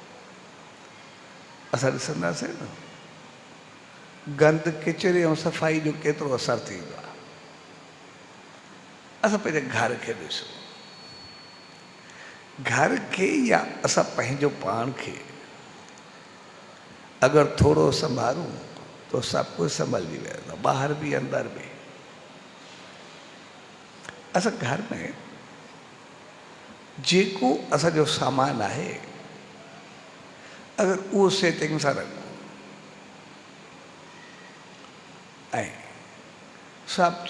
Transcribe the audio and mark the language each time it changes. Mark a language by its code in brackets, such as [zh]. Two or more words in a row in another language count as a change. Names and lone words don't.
[sd] असां ॾिसंदासीं न गंद किचिरे ऐं सफ़ाई जो केतिरो असरु थींदो आहे। असां पंहिंजे घर खे ॾिसूं, घर खे या असां पंहिंजो पाण खे अगरि थोरो संभालूं तो सब कुछ संभली वेंदो, ॿाहिरि बि अंदरि बि। असां घर में जेको असांजो सामान आहे, अगरि उहो सेटिंग सां रखूं ऐं सभु